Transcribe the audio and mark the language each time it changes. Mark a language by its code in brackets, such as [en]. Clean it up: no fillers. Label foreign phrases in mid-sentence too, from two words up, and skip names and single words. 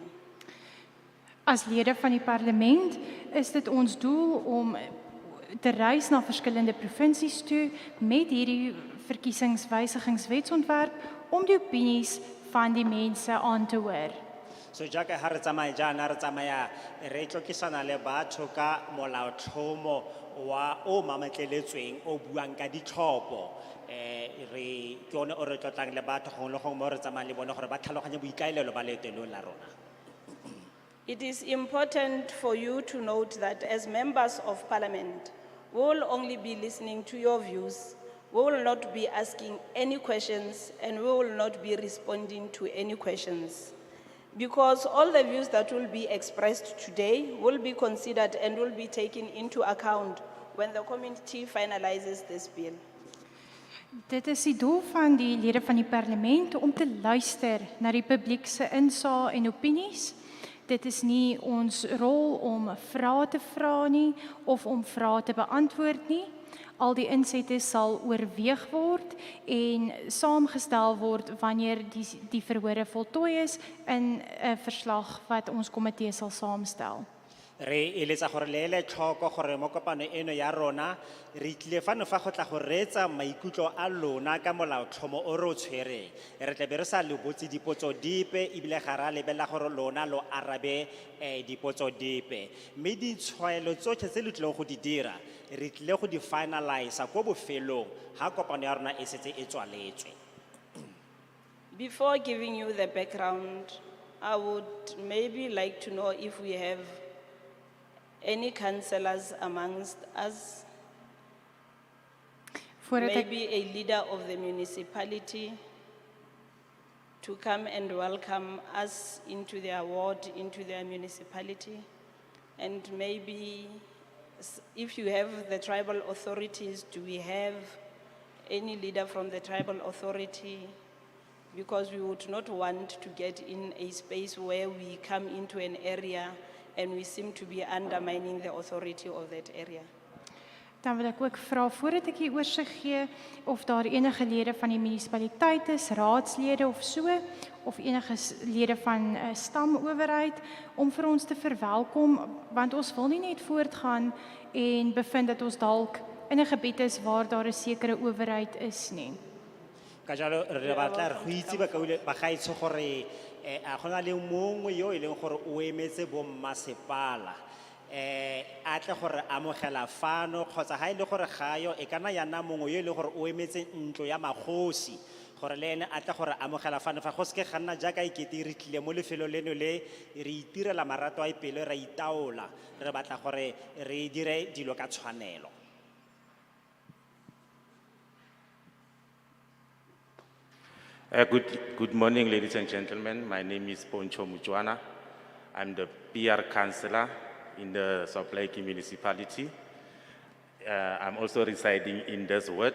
[af] As lede van die parlement is dit ons doel om te reis na verskillende provinsies toe met hierdie verkiesingswysigingswetsontwerp om die opinies van die mense aan te hoor. [tn] So jaaka ha re tsamaya jaana re tsamaya re tlokisana le batho ka molaotlhomo wa o mametleletsweng o buang ka ditlhopho re ke one o re tlotlang le batho gongwe le gongwe mo re tsamayang le bone gore ba tlhaloganye boikaelelo ba leeto la rona. [en] It is important for you to note that as members of parliament, we will only be listening to your views. We will not be asking any questions and we will not be responding to any questions. Because all the views that will be expressed today will be considered and will be taken into account when the committee finalizes this bill. [af] Dit is die doel van die lede van die parlement om te luister na die publiek se insae en opinies. Dit is nie ons rol om vrae te vra nie of om vrae te beantwoord nie. Al die insette sal oorweeg word en saamgestel word wanneer die verhore voltooi is in 'n verslag wat ons komitee sal saamstel. [tn] Re eletsa gore le ele tlhoko gore mo kopano eno ya rona re tlile fano fa go tla go reetsa maikutlo a lona ka molaotlhomo o re o tshwereng. Re tla be re sa le botse dipotso dipe ebile ga ra lebella gore lona lo arabe dipotso dipe. Mme ditshwaelo tsotlhe tse le tlileng go di dira re tlile go di finalize ko bofelong ha kopano ya rona e setse e tswaletswe. [en] Before giving you the background, I would maybe like to know if we have any councillors amongst us, [af] Voordat ek [en] maybe a leader of the municipality to come and welcome us into their ward, into their municipality. And maybe if you have the tribal authorities, do we have any leader from the tribal authority? Because we would not want to get in a space where we come into an area and we seem to be undermining the authority of that area. [af] Dan wil ek ook vra voordat ek die oorsig gee of daar enige lede van die munisipaliteit is, raadslede of so, of enige lede van 'n stamowerheid om vir ons te verwelkom, want ons wil nie net voortgaan en bevind dat ons dalk in 'n gebied is waar daar 'n sekere owerheid is nie. [tn] Ka jalo re batla re go itse ba gaetsho gore a gona le mongwe yo e leng gore o emetse bo mmasepala a tle gore amogela fano kgotsa ha ile gore gayo e kana ya nna mongwe yo e leng gore o emetse ntlo ya magosi gore le ene a tle gore amogela fano fa go se ke ga nna jaaka ikete re tlile mo lefelo leno le re itirela marato a ipelo ra itaola re batla gore re dire dilo ka tshwanelo. [en] Good morning, ladies and gentlemen. My name is Poncho Mujwana. I'm the PR councillor in the South Lake municipality. I'm also residing in this ward.